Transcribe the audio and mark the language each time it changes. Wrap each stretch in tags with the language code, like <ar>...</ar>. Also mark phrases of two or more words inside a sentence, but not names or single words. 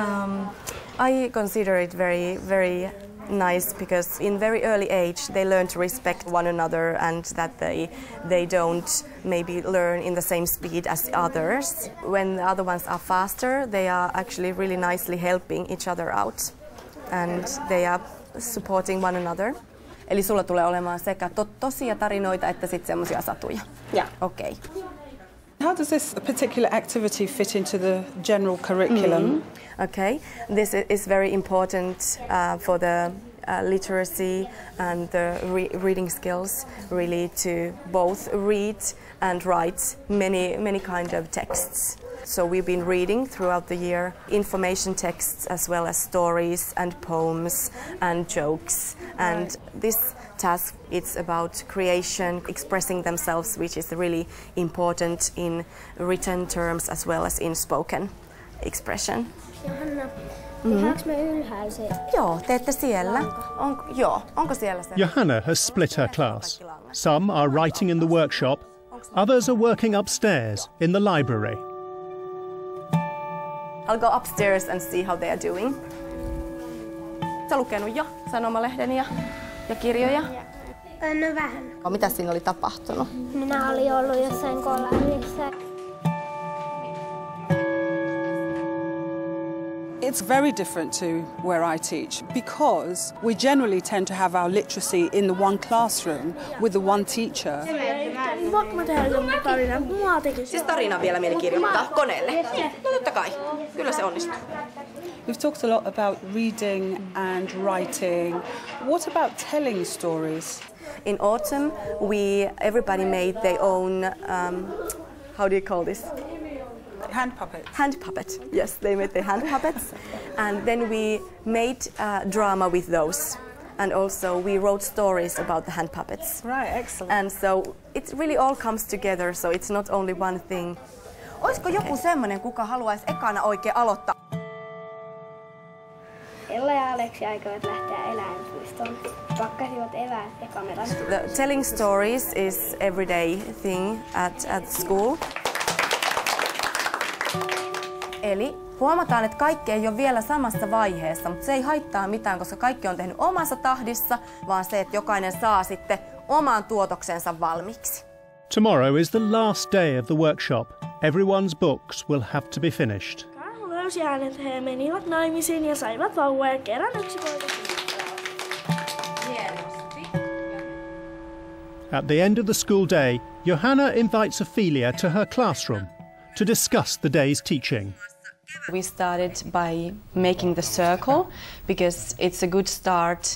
<en>I consider it very, very nice, because in very early age they learn to respect one another, and that they don't maybe learn in the same speed as others. When the other ones are faster, they are actually really nicely helping each other out, and they are supporting one another.</en> <fi>Eli sulla tulee olemaan sekä tosia tarinoita että sitten semmoisia satuja.</fi> <en>Yeah. Okay. How does this particular activity fit into the general curriculum? Okay, this is very important for the literacy and the reading skills, really, to both read and write many kind of texts. So we've been reading throughout the year information texts as well as stories and poems and jokes. And this task, it's about creation, expressing themselves, which is really important in written terms as well as in spoken expression.</en> <fi>Johanna, tehdäänkö me ylhäällä se? Joo, teette siellä. Onko siellä se?</fi> <en>Johanna has split her class. Some are writing in the workshop, others are working upstairs in the library. I'll go upstairs and see how they are doing.</en> <fi>Sä lukenut jo sanomalehden ja kirjoja? No vähän. Mitä siinä oli tapahtunut? Minä olin ollut jossain kolarissa.</fi> <en>It's very different to where I teach, because we generally tend to have our literacy in the one classroom with the one teacher.</en> <fi>Voinko mä tehdä jonkun tarinan? Mua tekisi. Siis tarina vielä mieli kirjoittaa koneelle? No totta kai, kyllä se onnistuu.</fi> <en>We've talked a lot about reading and writing. What about telling stories? In autumn, everybody made their own, how do you call this? Hand puppets. Hand puppet, yes, they made the hand puppets. And then we made drama with those. And also we wrote stories about the hand puppets. Right, excellent. And so it really all comes together, so it's not only one thing.</en> <fi>Olisiko joku semmoinen, kuka haluaisi ekana oikein aloittaa? Ella ja Aleksi aikovat lähteä eläinpuistoon. Pakkasivat eväät ja kameran.</fi> <en>Telling stories is everyday thing at school.</en> <fi>Eli huomataan, että kaikki ei ole vielä samassa vaiheessa, mutta se ei haittaa mitään, koska kaikki on tehnyt omassa tahdissa, vaan se, että jokainen saa sitten oman tuotoksensa valmiiksi.</fi> <en>Tomorrow is the last day of the workshop. Everyone's books will have to be finished.</en> <fi>Karhu löysi äänet, he menivät naimisiin ja saivat vauva ja kerran yksi poika.</fi> <en>At the end of the school day, Johanna invites Ophelia to her classroom to discuss the day's teaching. We started by making the circle because it's a good start.</en>